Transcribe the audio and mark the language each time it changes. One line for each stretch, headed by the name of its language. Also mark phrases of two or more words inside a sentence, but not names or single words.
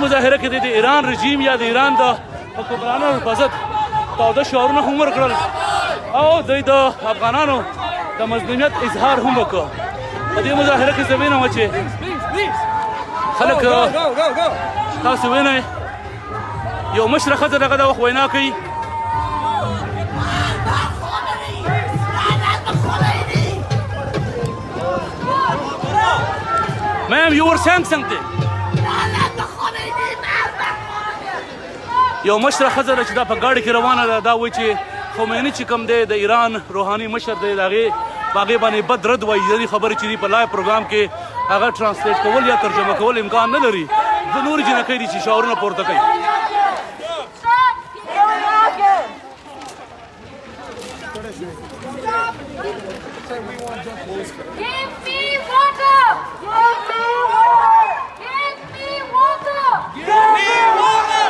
Pashto: مظاهره کې د ایران رژیم یا د ایران د حکمرانانو په ضد تاوده شعارونه هم ورکړل او دوی د افغانانو د مظلومیت اظهار هم وکړ په دې مظاهره کې زه وینم چې خلک تاسو وینئ یو مشره ښځه دغه د وخت وینا کوي
English: Ma'am, you were saying something.
Pashto: یو مشره ښځه ده چې دا په ګاډي کې روانه ده دا وایي چې خمیني چې کوم دی د ایران روحاني مشر دی د هغې په هغې باندې بد رد وایي دې خبرې چې دي په لایو پروګرام کې هغه ټرانسلیټ کول یا ترجمه کول امکان نه لري د نورې جنکۍ دي چې شعارونه پورته کوي
English: Give me water! Give me water! Give me water! Give me water!